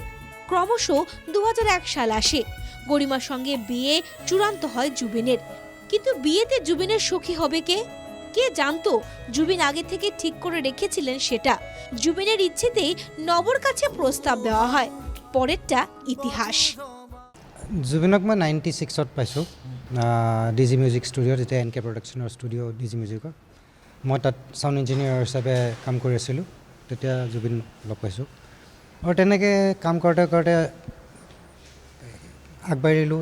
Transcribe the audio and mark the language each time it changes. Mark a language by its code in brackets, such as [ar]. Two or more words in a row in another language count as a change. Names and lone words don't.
[bn] ক্রমশ 2001 সাল আসে। গরিমার সঙ্গে বিয়ে চূড়ান্ত হয় জুবিনের। কিন্তু বিয়েতে জুবিনের সখী হবে কে? কে জানতো? জুবিন আগে থেকে ঠিক করে রেখেছিলেন সেটা। জুবিনের ইচ্ছেতেই নবর কাছে প্রস্তাব দেওয়া হয়। পরেরটা ইতিহাস। [as] জুবিনক মই 96ত পাইছোঁ, ডিজি মিউজিক ষ্টুডিঅ'ত, যেতিয়া এন কে প্ৰডাকশ্যনৰ ষ্টুডিঅ' ডিজি মিউজিকৰ। মই তাত ছাউণ্ড ইঞ্জিনিয়াৰ হিচাপে কাম কৰি আছিলোঁ। তেতিয়া জুবিন লগ পাইছোঁ আৰু তেনেকৈ কাম কৰোঁতে কৰোঁতে আগবাঢ়িলোঁ।